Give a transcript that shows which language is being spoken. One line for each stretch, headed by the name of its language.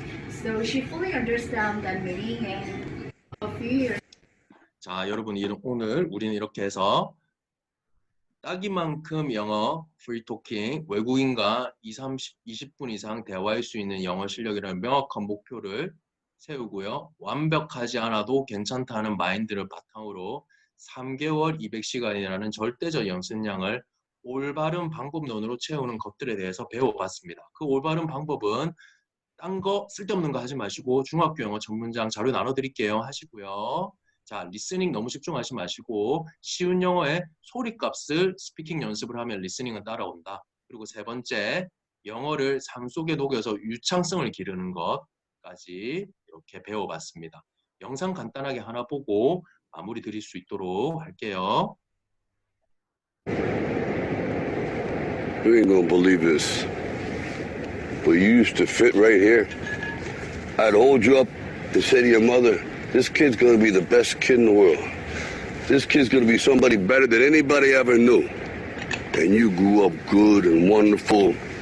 English: So she fully understands that meaning and a few years.
Korean: 자, 여러분 오늘 우리는 이렇게 해서 따기만큼 영어 프리토킹 외국인과 20분 이상 대화할 수 있는 영어 실력이라는 명확한 목표를 세우고요. 완벽하지 않아도 괜찮다는 마인드를 바탕으로 3개월 200시간이라는 절대적 연습량을 올바른 방법론으로 채우는 것들에 대해서 배워봤습니다. 그 올바른 방법은 딴 거 쓸데없는 거 하지 마시고 중학교 영어 전문장 자료 나눠드릴게요 하시고요. 자, 리스닝 너무 집중하지 마시고 쉬운 영어의 소리값을 스피킹 연습을 하면 리스닝은 따라온다. 그리고 세 번째, 영어를 삶 속에 녹여서 유창성을 기르는 것까지 이렇게 배워봤습니다. 영상 간단하게 하나 보고 마무리 드릴 수 있도록 할게요.
English: You ain't gonna believe this, but you used to fit right here. I'd hold you up and say to your mother, this kid's gonna be the best kid in the world. This kid's gonna be somebody better than anybody ever knew. And you grew up good and wonderful.